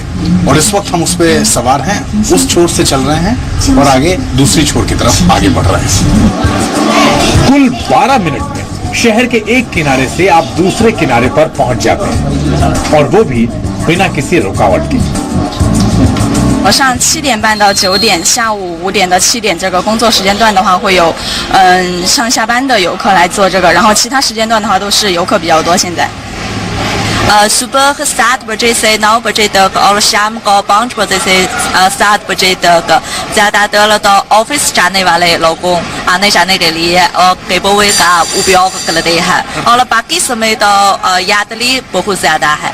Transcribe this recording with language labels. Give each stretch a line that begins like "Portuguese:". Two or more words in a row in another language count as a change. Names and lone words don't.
Hindi: और इस वक्त हम उस पे सवार हैं, उस छोर से चल रहे हैं और आगे दूसरी छोर की तरफ आगे बढ़ रहे हैं। कुल 12 मिनट में शहर के एक किनारे से आप दूसरे किनारे पर पहुंच जाते हैं, और वो भी बिना किसी रुकावट के।
Chinese: 早上7点半到9点，下午5点到7点这个工作时间段的话，会有上下班的游客来做这个，然后其他时间段的话都是游客比较多。
Hindi: 现在 सुबह 7 बजे से 9 बजे तक और शाम को 5 बजे से 7 बजे तक ज्यादातर तो ऑफिस जाने वाले लोगों आने जाने के लिए
English: cable way
Hindi: का उपयोग करते हैं, और बाकी समय तो यात्री बहुत ज्यादा है।